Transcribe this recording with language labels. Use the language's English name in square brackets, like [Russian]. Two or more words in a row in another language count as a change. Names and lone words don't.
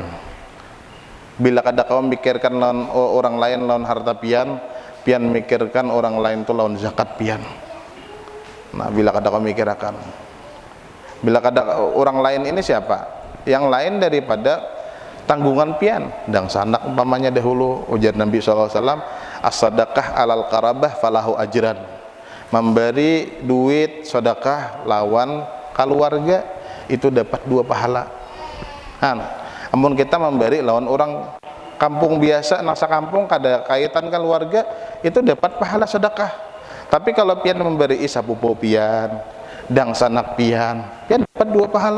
[Banjar] Bila kadang kau mikirkan lawan orang lain lawan harta pian mikirkan orang lain itu lawan zakat pian. Nah bila kadang kau mikirkan, bila kadang orang lain ini siapa? Yang lain daripada tanggungan pian dan sanak umpamanya dahulu ujar Nabi SAW, [Arabic] الصدقة على القرابة فله أجران. [Banjar] Memberi duit sedekah lawan keluarga itu dapat 2 pahala. Namun kita memberi lawan orang kampung biasa, nasa kampung kada kaitan keluarga itu dapat pahala sedekah. Tapi kalau pian memberi isapupo pian, dang sanak pian dapat 2 pahala.